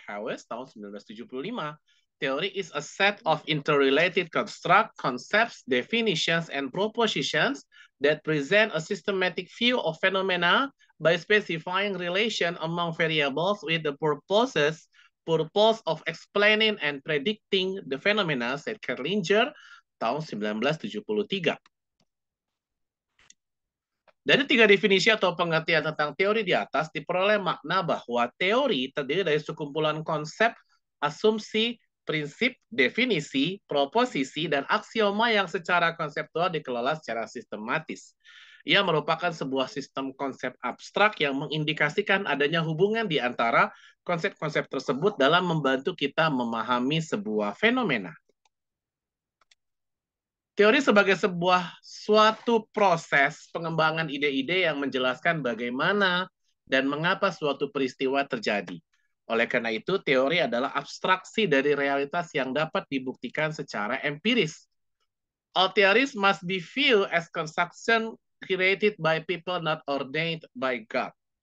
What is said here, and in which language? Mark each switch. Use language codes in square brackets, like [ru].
[en] Howes tahun 1975. Theory is a set of interrelated construct, concepts, definitions, and propositions that present a systematic view of phenomena by specifying relation among variables with the purpose of explaining and predicting the phenomena, said Kerlinger tahun 1973. [id] Dari tiga definisi atau pengertian tentang teori di atas, diperoleh makna bahwa teori terdiri dari sekumpulan konsep, asumsi, prinsip, definisi, proposisi, dan aksioma yang secara konseptual dikelola secara sistematis. Ia merupakan sebuah sistem konsep abstrak yang mengindikasikan adanya hubungan di antara konsep-konsep tersebut dalam membantu kita memahami sebuah fenomena. Teori sebagai suatu proses pengembangan ide-ide yang menjelaskan bagaimana dan mengapa suatu peristiwa terjadi. Oleh karena itu, teori adalah abstraksi dari realitas yang dapat dibuktikan secara empiris. [en] All theories must be viewed as construction created by people not ordained by God.